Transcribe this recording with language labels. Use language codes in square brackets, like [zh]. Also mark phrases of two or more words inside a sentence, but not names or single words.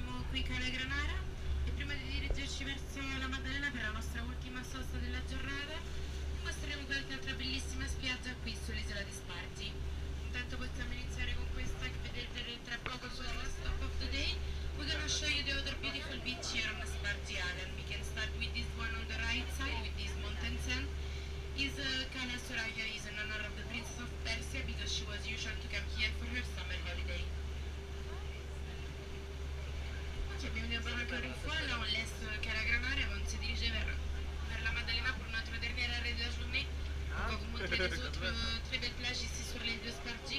[it] qui Cala Granara e prima di dirigerci verso la Maddalena per la nostra ultima sosta della giornata vi mostreremo qualche altra bellissima spiaggia qui sull'isola di Spargi. Intanto possiamo iniziare con questa che vedete tra poco sulla [en] stop of the day. We're gonna show you the other beautiful beach here on Spargi Island. We can start with this one on the right side with this mountain sand. Is Cala Soraya is in honor of the Princess of Persia because she was usual to come here for her summer holiday. [it] Oggi abbiamo [fr] une bonne encore une fois, là on laisse Cala Granara et on se dirige vers la Maddalena pour notre dernier arrêt de la journée. On va vous montrer les autres très belles plages ici sur l'île de Spargi.